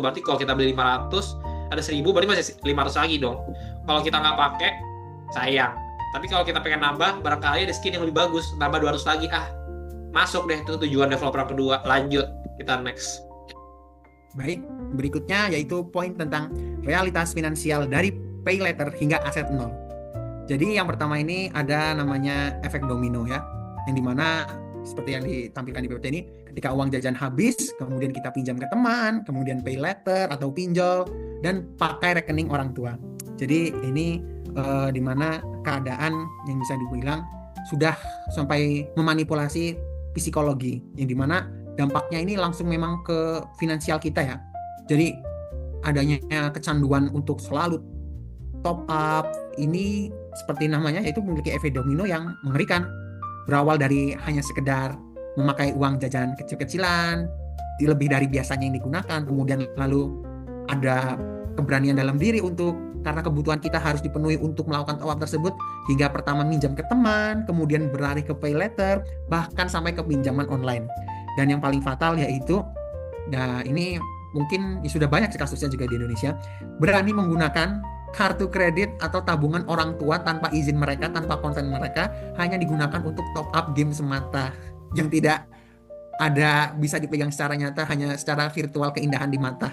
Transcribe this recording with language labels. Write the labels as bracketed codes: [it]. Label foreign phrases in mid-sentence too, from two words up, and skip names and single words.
[id] Berarti kalau kita beli 500, ada 1000 berarti masih 500 lagi dong. Kalau kita nggak pakai, sayang. Tapi kalau kita pengen nambah, barangkali ada skin yang lebih bagus. Nambah 200 lagi. Masuk deh itu tujuan developer yang kedua. Lanjut, kita next. Baik, berikutnya yaitu poin tentang realitas finansial dari [en] pay later [id] hingga aset nol. Jadi yang pertama ini ada namanya efek domino ya, yang dimana seperti yang ditampilkan di PPT ini, ketika uang jajan habis, kemudian kita pinjam ke teman, kemudian [en] pay later [id] atau pinjol, dan pakai rekening orang tua. Jadi ini dimana keadaan yang bisa dibilang sudah sampai memanipulasi psikologi, yang dimana dampaknya ini langsung memang ke finansial kita ya. Jadi adanya kecanduan untuk selalu [en] top up [id] ini seperti namanya yaitu memiliki efek domino yang mengerikan. Berawal dari hanya sekedar memakai uang jajan kecil-kecilan lebih dari biasanya yang digunakan, kemudian lalu ada keberanian dalam diri untuk karena kebutuhan kita harus dipenuhi untuk melakukan [en] top up [id] tersebut, hingga pertama minjam ke teman, kemudian berlari ke [en] pay later, [id] bahkan sampai ke pinjaman online. Dan yang paling fatal yaitu, nah ini mungkin sudah banyak kasusnya juga di Indonesia, berani menggunakan kartu kredit atau tabungan orang tua tanpa izin mereka, tanpa konsen mereka, hanya digunakan untuk [en] top up game [id] semata, yang tidak ada bisa dipegang secara nyata, hanya secara virtual keindahan di mata.